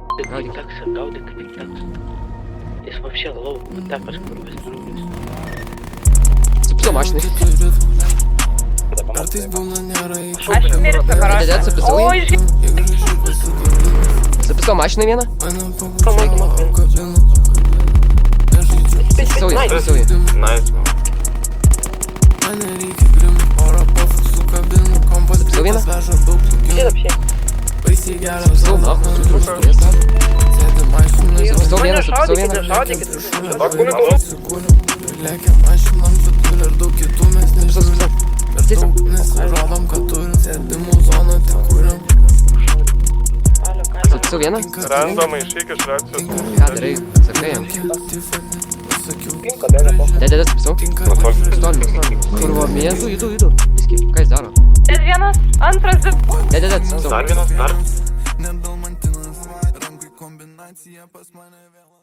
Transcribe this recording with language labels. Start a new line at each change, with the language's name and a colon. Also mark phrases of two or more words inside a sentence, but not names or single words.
Lithuanian: Gaudyk. Taksą, gaudyk tik taksą. Jis вообще lauk, так kažkur vis nulis.
Russian: Записал машины.
Lithuanian: Aš mirsiu, karoči. Dėdėt, записал Oi, jį.
Russian: Записал машины vieną. Записал jį, записал jį.
Lithuanian: Nice.
Russian: Записал vieną.
Lithuanian: Čia вообще.
Russian: Записал нахуй. Записал vieną,
Lithuanian: Mane
Russian: записал
Lithuanian: šaudykite, vieną. šaudykite.
Russian: Записал, записал. Здесь. Записал vieną.
Lithuanian: Randomai išeik iš reakcijos. Ką darai? Sakai jam. Dėdėt, записал. Stolį. Kurva, judu. Viski. Ką jis daro? Čia vienas, antras, Dėdėt, записал. Dar vienas, dar. Nebemantinas rankui kombinacija pas mane vėl.